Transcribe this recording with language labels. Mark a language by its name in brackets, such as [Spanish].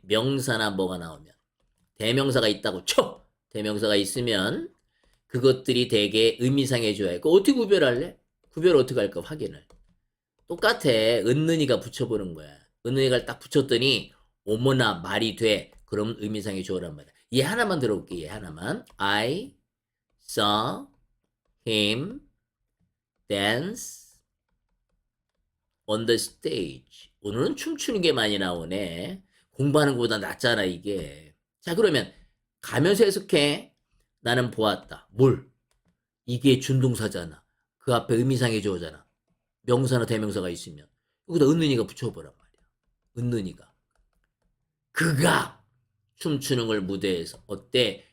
[Korean] 명사나 뭐가 나오면. 대명사가 있다고 쳐. 대명사가 있으면 그것들이 대개 의미상의 주어야. 그 어떻게 구별할래? 구별 어떻게 할까 확인을. 똑같아. 은는이가 붙여보는 거야. 은는이가 딱 붙였더니 어머나 말이 돼. 그럼 의미상의 주어란 말이야. 얘 하나만 들어볼게. 얘 하나만. [English] I saw him dance on the stage. [Korean] 오늘은 춤추는 게 많이 나오네. 공부하는 것보다 낫잖아, 이게. 자, 그러면 가면서 해석해. 나는 보았다. 뭘? 이게 준동사잖아. 그 앞에 의미상의 주어잖아. 명사나 대명사가 있으면. 여기다 은는이가 붙여보란 말이야. 은는이가. 그가 춤추는 걸 무대에서. 어때?